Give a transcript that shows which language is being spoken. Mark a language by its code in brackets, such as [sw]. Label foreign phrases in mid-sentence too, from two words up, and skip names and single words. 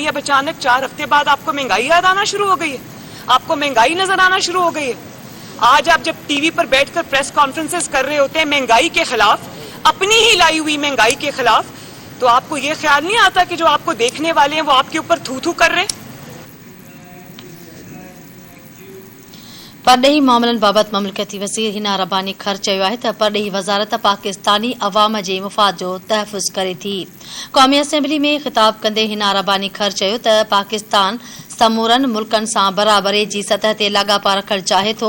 [ur] اب اچانک 4 ہفتے بعد آپ کو مہنگائی یاد آنا شروع ہو گئی ہے, آپ کو مہنگائی نظر آنا شروع ہو گئی ہے. آج آپ جب ٹی وی پر بیٹھ کر پریس کانفرنسز کر رہے ہوتے ہیں مہنگائی کے خلاف, اپنی ہی لائی ہوئی مہنگائی کے خلاف, تو آپ کو یہ خیال نہیں آتا کہ جو آپ کو دیکھنے والے ہیں وہ آپ کے اوپر تھو تھو کر رہے ہیں. [sd] परॾेही मामलनि बाबति ममलिकती वज़ीर हिना रब्बानी ख़र चयो आहे त परॾेही वज़ारत पाकिस्तानी अवाम जे मुफ़ाद जो तहफ़ुज़ करे थी. क़ौमी असेंबली में ख़िताब कंदे हिना रब्बानी ख़र चयो त पाकिस्तान समूरनि मुल्कनि सां बराबरी जी सतह ते लाॻापा रखणु चाहे थो.